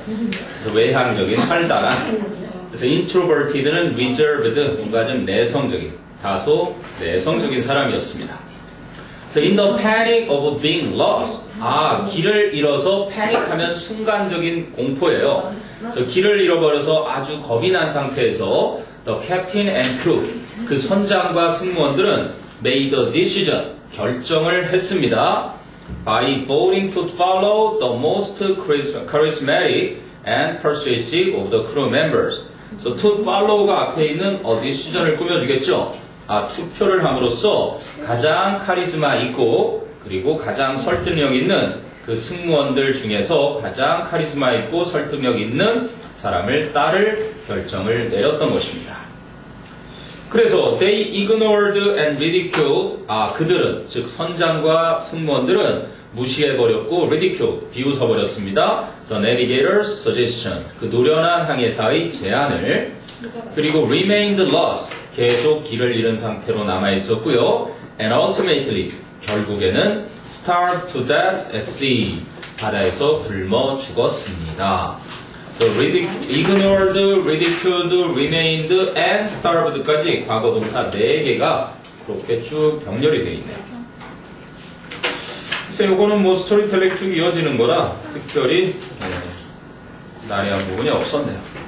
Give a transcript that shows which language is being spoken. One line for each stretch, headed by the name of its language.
Korean: 그래서 외향적인, 활달한. 그래서 introverted는 reserved, 뭔가 좀 내성적인, 다소 내성적인 사람이었습니다.
English: So in the panic of being lost.
Korean: 길을 잃어서 패닉하면 순간적인 공포예요. 그래서 길을 잃어버려서 아주 겁이 난 상태에서
English: the captain and crew.
Korean: 그 선장과 승무원들은
English: made a decision.
Korean: 결정을 했습니다.
English: By voting to follow the most charismatic and persuasive of the crew members.
Korean: So to follow가 앞에 있는 a decision을 꾸며주겠죠. 투표를 함으로써 가장 카리스마 있고 그리고 가장 설득력 있는 그 승무원들 중에서 가장 카리스마 있고 설득력 있는 사람을 따를 결정을 내렸던 것입니다.
English: 그래서 they ignored and ridiculed.
Korean: 그들은 즉 선장과 승무원들은 무시해버렸고 ridiculed 비웃어버렸습니다.
English: The navigator's suggestion
Korean: 그 노련한 항해사의 제안을 그리고
English: remained lost
Korean: 계속 길을 잃은 상태로 남아있었고요.
English: And ultimately 결국에는 starved to death at sea
Korean: 바다에서 굶어 죽었습니다. So ignored, ridiculed, remained, and starved까지 과거 동사 4개가 그렇게 쭉 병렬이 되어 있네요. 그래서 요거는 뭐 스토리텔링 쭉 이어지는 거라 특별히 난해한 부분이 없었네요.